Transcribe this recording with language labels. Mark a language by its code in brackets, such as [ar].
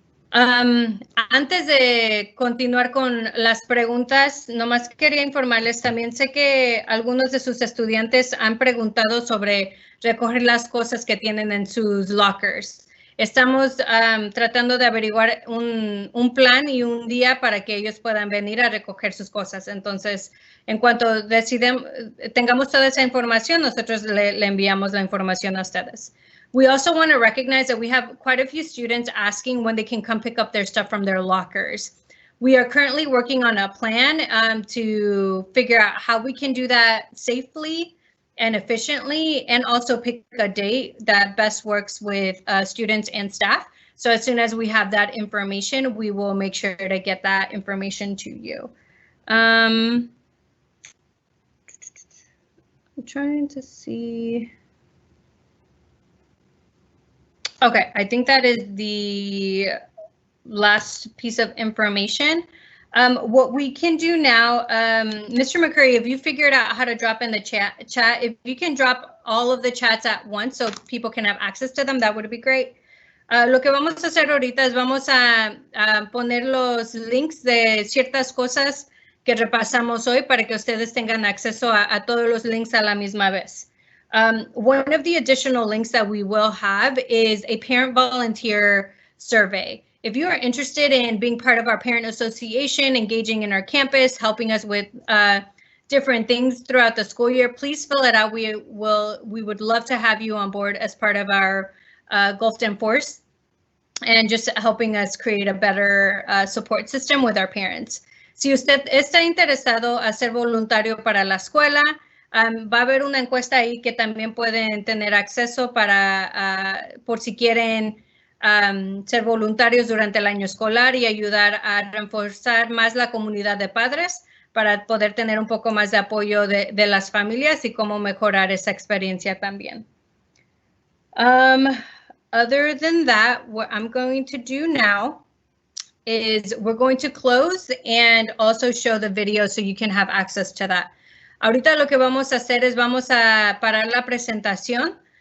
[es] Antes de continuar con las preguntas, nomás quería informarles, también sé que algunos de sus estudiantes han preguntado sobre recoger las cosas que tienen en sus lockers. Estamos tratando de averiguar un plan y un día para que ellos puedan venir a recoger sus cosas. Entonces, en cuanto tengamos toda esa información, nosotros le enviamos la información a ustedes. [en] We also want to recognize that we have quite a few students asking when they can come pick up their stuff from their lockers. We are currently working on a plan to figure out how we can do that safely and efficiently, and also pick a date that best works with students and staff. So as soon as we have that information, we will make sure to get that information to you. I'm trying to see. Okay, I think that is the last piece of information. What we can do now, Mr. McCurry, if you figured out how to drop in the chat, if you can drop all of the chats at once so people can have access to them, that would be great. [es] Lo que vamos a hacer ahorita es vamos a poner los links de ciertas cosas que repasamos hoy para que ustedes tengan acceso a todos los links a la misma vez. [en] One of the additional links that we will have is a parent volunteer survey. If you are interested in being part of our parent association, engaging in our campus, helping us with different things throughout the school year, please fill it out. We would love to have you on board as part of our Gulfton Force and just helping us create a better support system with our parents. [es] Si usted está interesado a ser voluntario para la escuela, va a haber una encuesta ahí que también pueden tener acceso para, por si quieren ser voluntarios durante el año escolar y ayudar a reforzar más la comunidad de padres para poder tener un poco más de apoyo de las familias y cómo mejorar esa experiencia también. [en] Other than that, what I'm going to do now is we're going to close and also show the video so you can have access to that. [es] Ahorita lo que vamos a hacer es vamos a parar la presentación.